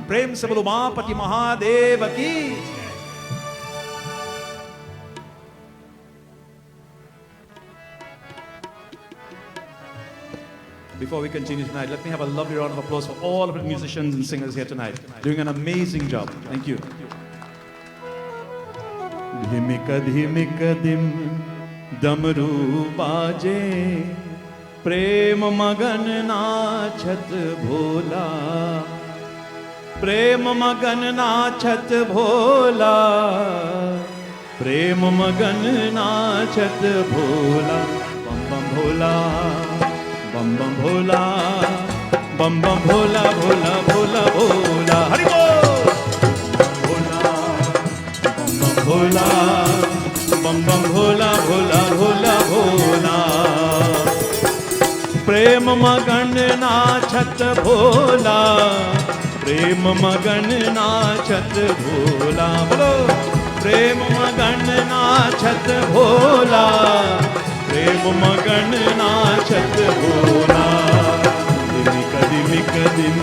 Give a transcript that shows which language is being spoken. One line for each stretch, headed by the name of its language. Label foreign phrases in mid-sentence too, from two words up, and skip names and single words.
Hindi: प्रेम से बोलो उमापति महादेव की.
English: Before we continue tonight, let me have a lovely round of applause for all of the musicians and singers here tonight. Doing an amazing job. Thank you.
Hindi: धिमिका धिमिका धिम डमरू बाजे प्रेम मगन नाचत भोला प्रेम मगन नाचत भोला प्रेम मगन नाचत भोला बम बम भोला बम बम भोला बम बम भोला भोला भोला भोला हरि बोल भोला बम बम भोला भोला भोला भोला प्रेम मगन नाचत भोला प्रेम मगन नाचत भोला बोलो प्रेम मगन नाचत भोला प्रेम मगन नाचत भोला दिमिक दिमिक दिम